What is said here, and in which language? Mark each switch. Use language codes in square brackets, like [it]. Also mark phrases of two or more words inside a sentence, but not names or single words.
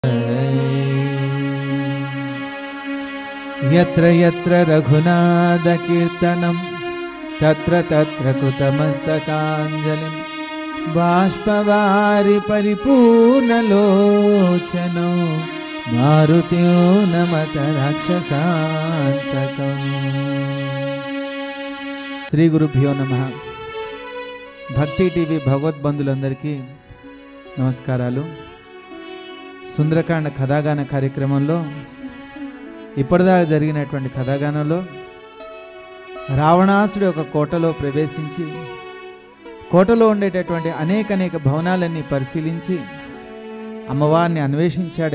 [sa] यत्र यत्र रघुनाथ कीर्तनं तत्र तत्र कृतमस्तकाञ्जलिं बाष्पवारि परिपूर्णलोचनो मारुत्यो नमत राक्षसान्तकम्। శ్రీ గురుభ్యో నమః. [te] భక్తి టీవీ భగవద్బంధులందరికీ నమస్కారాలు. సుందరకాండ కథాగాన కార్యక్రమంలో ఇప్పటిదాకా జరిగినటువంటి కథాగానంలో రావణాసుడి ఒక కోటలో ప్రవేశించి కోటలో ఉండేటటువంటి అనేక భవనాలన్నీ పరిశీలించి అమ్మవారిని అన్వేషించాడు.